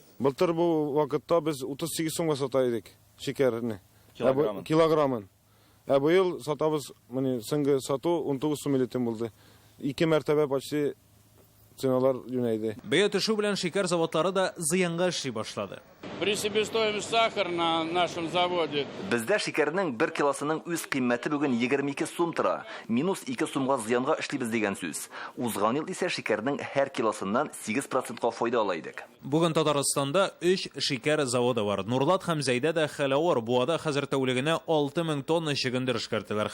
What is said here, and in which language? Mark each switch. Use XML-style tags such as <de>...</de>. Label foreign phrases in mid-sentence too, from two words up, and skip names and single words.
<tt>Былтыр бу вакытта без 38 сумга сата идек шикәрне. Килограммын. Быел сатабыз, менә соңгы сату 19 сум илетем булды. 2 мәртәбә почти ценалар юнәйде. Бәя төшү белән шикәр заводлары да зыянга эшли башлады.</tt> <ru>При себестоимость сахара на нашем заводе.</ru> <tt>Бездә шикәрнең 1 килосының үз кыйммәте бүген 22 сум тора. Минус 2 сумга зыянга эшлибез дигән сүз. Узган ел исә шикәрнең һәр килосыннан 8%-ка файда ала идек. Бүген Татарстанда 3 шикәр заводы бар. Нурлат һәм Зәйдәдә хәлавар Буада хәзер тәүлегенә 6 мең тонна чигендер эшкәртәләр.</tt>